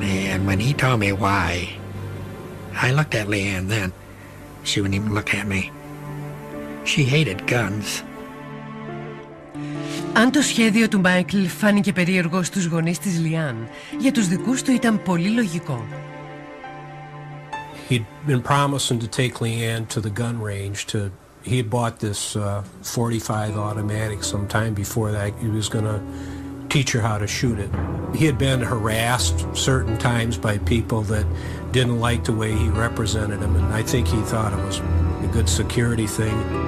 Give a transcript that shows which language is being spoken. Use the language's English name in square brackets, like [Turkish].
[English] And when he told me why, I looked at Leanne then. She wouldn't even look at me. She hated guns. [Greek] Αν το σχέδιο του Μάικλ φάνηκε περίεργο στους γονείς της Λιάν, για τους δικούς του ήταν πολύ λογικό. [English] He'd been promising to take Leanne to the gun range. He had bought this .45 automatic sometime before that. He was going to teach her how to shoot it. He had been harassed certain times by people that didn't like the way he represented him, and I think he thought it was a good security thing.